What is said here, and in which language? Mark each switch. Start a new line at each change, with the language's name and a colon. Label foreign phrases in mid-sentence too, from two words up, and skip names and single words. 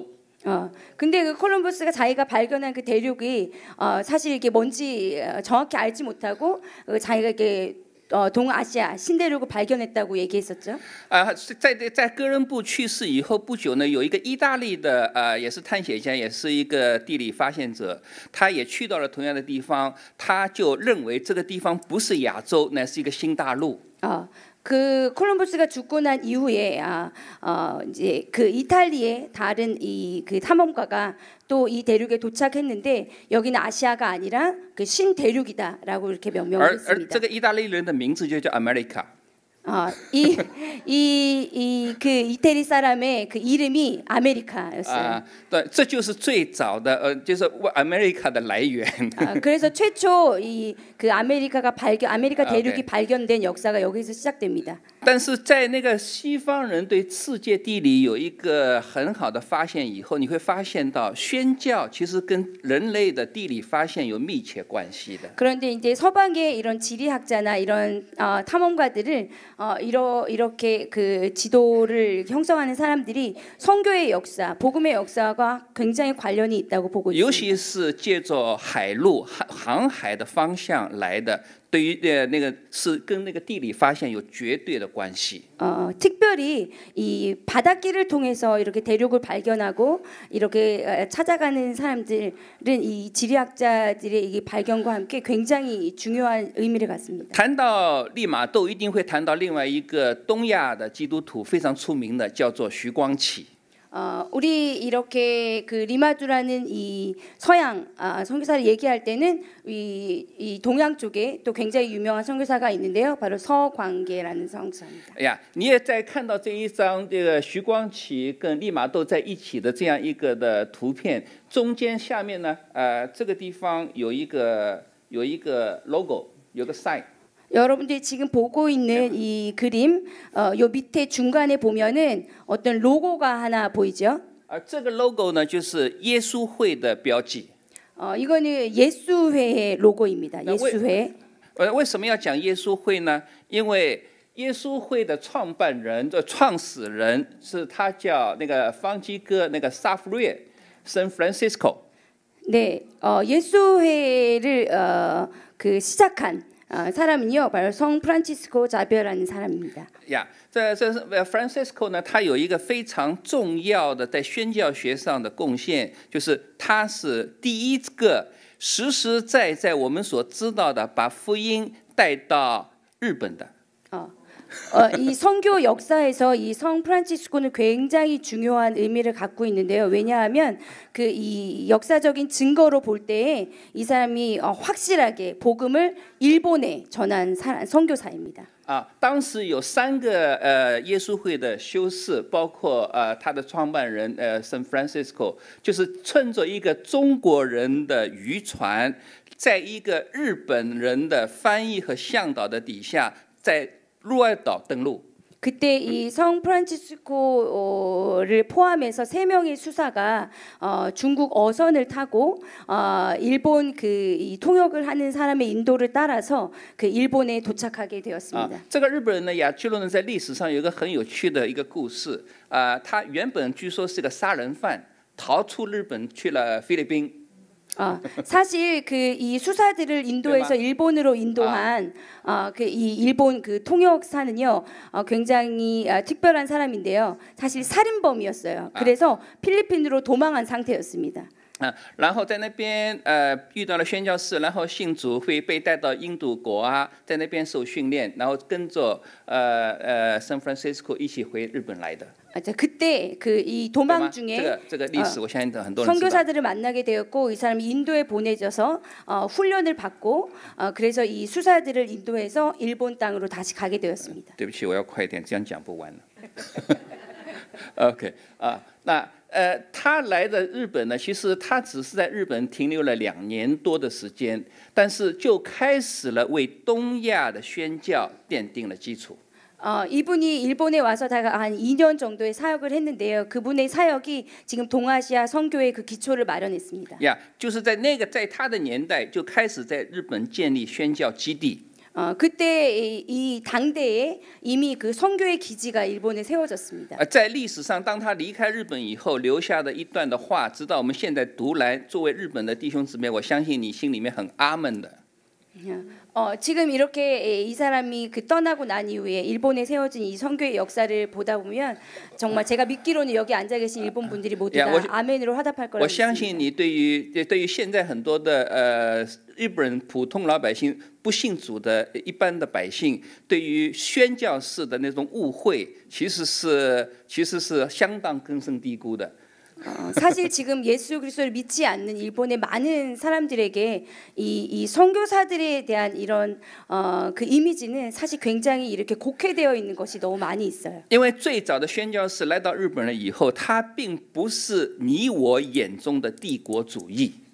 Korean: 근데 그 콜럼버스가 자기가 발견한 그 대륙이 사실 이게 뭔지 정확히 알지 못하고 자기가 이게 동아시아 신대륙을 발견했다고 얘기했었죠.
Chinese: 在哥伦布去世以后不久呢，有一个意大利的也是探险家，也是一个地理发现者，他也去到了同样的地方，他就认为这个地方不是亚洲，乃是一个新大陆。
Korean: 그 콜럼버스가 죽고 난 이후에 이제 그 이탈리아의 다른 그 탐험가가 또 이 대륙에 도착했는데 여기는 아시아가 아니라 그 신대륙이다라고 이렇게 명명을 했습니다.
Chinese: 这个意大利人的名字就叫 America。
Korean: 그 이태리 사람의 그 이름이 아메리카였어요.
Chinese: 对，这就是最早的就是 America 的来源。
Korean: 그래서 최초 그 아메리카 대륙이 발견된 역사가 여기서 시작됩니다.
Chinese: 但是在那个西方人对世界地理有一个很好的发现以后，你会发现到宣教其实跟人类的地理发现有密切关系的。
Korean: 그런데 이제 서방의 이런 지리학자나 이런 탐험가들을 이렇게 그 지도를 형성하는 사람들이 선교의 역사, 복음의 역사가 굉장히 관련이 있다고 보고 있습니다.
Chinese: 尤其是借着海路航海的方向来的。对于那个是跟那个地理发现有绝对的关系。
Korean: 특별히 이 바닷길을 통해서 이렇게 대륙을 발견하고 이렇게 찾아가는 사람들은 이 지리학자들의 이 발견과 함께 굉장히 중요한 의미를 갖습니다.
Chinese: 谈到利玛窦，一定会谈到另外一个东亚的基督徒非常出名的，叫做徐光启。
Korean: 우리 이렇게 그 리마두라는 이 서양 선교사를 얘기할 때는 이 동양 쪽에 또 굉장히 유명한 선교사가 있는데요, 바로 서광계라는 선교사입니다.
Chinese: 哎呀，你也在看到这一张这个徐光启跟利玛窦在一起的这样一个的图片，中间下面呢，这个地方有一个 logo， 有个 sign。
Korean: 여러분들이 지금 보고 있는 이 그림, 요 밑에 중간에 보면은 어떤 로고가 하나 보이죠?
Chinese: 这个 logo 呢，就是耶稣会的标记。
Korean: 이거는 예수회의 로고입니다. 예수회.
Chinese: 为什么要讲耶稣会呢？因为耶稣会的创办人、创始人是他叫那个方济各那个萨弗略 （San Francisco）。
Korean: 네, 예수회를 그 시작한 사람은요, 바로 성 프란치스코 자비어라는 사람입니다.
Chinese: 呀，这 Francisco 呢，他有一个非常重要的在宣教学上的贡献，就是他是第一个实实在在我们所知道的把福音带到日本的。
Korean: 이 선교 역사에서 이 성 프란치스코는 굉장히 중요한 의미를 갖고 있는데요. 왜냐하면 그 이 역사적인 증거로 볼 때에 이 사람이 확실하게 복음을 일본에 전한 선교사입니다.
Chinese: 当时有3个耶稣会的修士，包括他的创办人San Francisco， 就是趁着一个中国人的渔船，在一个日本人的翻译和向导的底下，在鹿儿岛登陆。
Korean: 그때 이 성 프란치스코를 포함해서 3명의 수사가 중국 어선을 타고 일본 이 통역을 하는 사람의 인도를 따라서 그 일본에 도착하게 되었습니다.
Chinese: 这个日本人呢，亚居罗呢，在历史上有一个很有趣的一个故事他原本据说是个杀人犯，逃出日本去了菲律宾。
Korean: 사실 그 이 수사들을 인도에서 일본으로 인도한 그 이 일본 그 통역사는요 굉장히 특별한 사람인데요. 사실 살인범이었어요. 그래서 필리핀으로 도망한 상태였습니다.
Chinese: 然后在那边遇到了宣教士，然后信主会被带到印度国在那边受训练，然后跟着San Francisco 一起回日本来的。
Korean: 그때 그 이 도망 중에
Chinese: 这个历史我相信很多人知道。
Korean: 선교사들을 만나게 되었고 이 사람이 인도에 보내져서 훈련을 받고 그래서 이 수사들을 인도해서 일본 땅으로 다시 가게 되었습니다.
Chinese: 对不起，我要快一点，这样讲不完了。OK 那他来的日本呢，其实他只是在日本停留了2年多的时间，但是就开始了为东亚的宣教奠定了基础。
Korean: 이분이 일본에 와서 한 2년 정도의 사역을 했는데요. 그분의 사역이 지금 동아시아 선교의 그 기초를 마련했습니다.
Chinese: 就是在他的年代就开始在日本建立宣教基地。
Korean: 그때 이 당대에 이미 그 선교의 기지가 일본에 세워졌습니다.
Chinese: 在历史上，当他离开日本以后留下的一段的话，直到我们现在读来，作为日本的弟兄姊妹，我相信你心里面很阿门的。
Korean: 지금 이렇게 이 사람이 그 떠나고 난 이후에 일본에 세워진 이 선교의 역사를 보다 보면 정말 제가 믿기로는 여기 앉아 계신 일본 분들이 모두 다 아멘으로 화답할 거라고
Chinese: 我相信你对于现在很多的日本人普通老百姓不信主的一般的百姓，对于宣教士的那种误会，其实是相当根深蒂固的。
Korean: 사실 지금 예수 그리스도를 믿지 않는 일본의 많은 사람들에게 이 선교사들에 대한 이런 그 이미지는 사실 굉장히 이렇게 곡해되어 있는 것이 너무 많이 있어요.
Chinese: 因为最早的宣教士来到日本了以后，他并不是你我眼中的帝国主义。